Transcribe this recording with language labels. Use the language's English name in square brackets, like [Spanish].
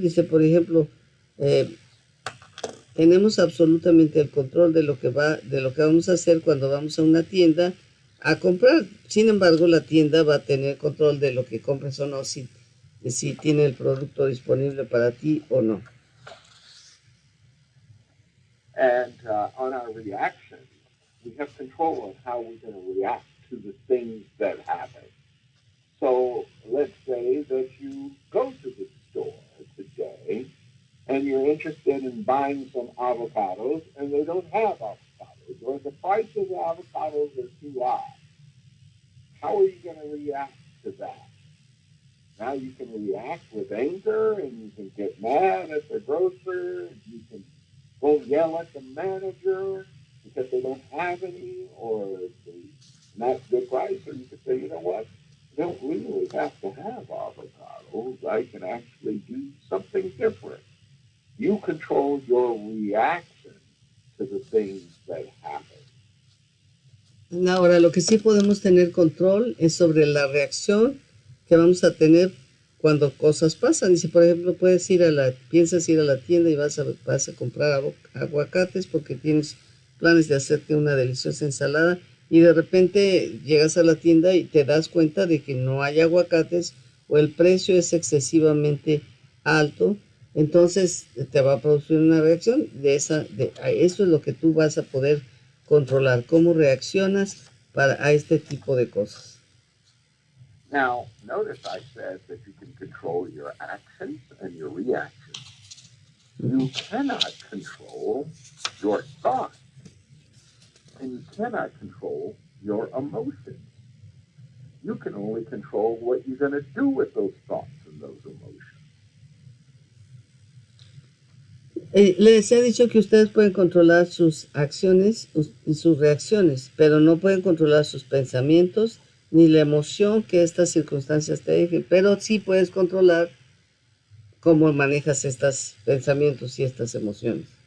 [Spanish] Dice, por ejemplo, tenemos absolutamente el control de lo que vamos a hacer cuando vamos a una tienda a comprar. Sin embargo, la tienda va a tener control de lo que compres o no, si tiene el producto disponible para ti o no. [English] And on our reaction, we have control on how we're going to react to the things that happen. So let's say that you go to the store today and you're interested in buying some avocados and they don't have avocados, or the price of the avocados is too high. How are you going to react to that? Now you can react with anger, and you can get mad at the grocer, you can go yell at the manager because they don't have any, or the And that's good price. Or you could say, you know what? I don't really have to have avocados. I can actually do something different. You control your reaction to the things that happen. [Spanish] Ahora, lo que sí podemos tener control es sobre la reacción que vamos a tener cuando cosas pasan. Y si, por ejemplo, piensas ir a la tienda y vas a comprar aguacates porque tienes planes de hacerte una deliciosa ensalada y de repente llegas a la tienda y te das cuenta de que no hay aguacates o el precio es excesivamente alto, entonces te va a producir una reacción eso es lo que tú vas a poder controlar, cómo reaccionas a este tipo de cosas. [English] Now, notice I said that you can control your actions and your reactions. You cannot control your thoughts, and you cannot control your emotions. You can only control what you're going to do with those thoughts and those emotions. [Spanish] Les he dicho que ustedes pueden controlar sus acciones y sus reacciones, pero no pueden controlar sus pensamientos ni la emoción que estas circunstancias te dejen, pero sí puedes controlar cómo manejas estos pensamientos y estas emociones.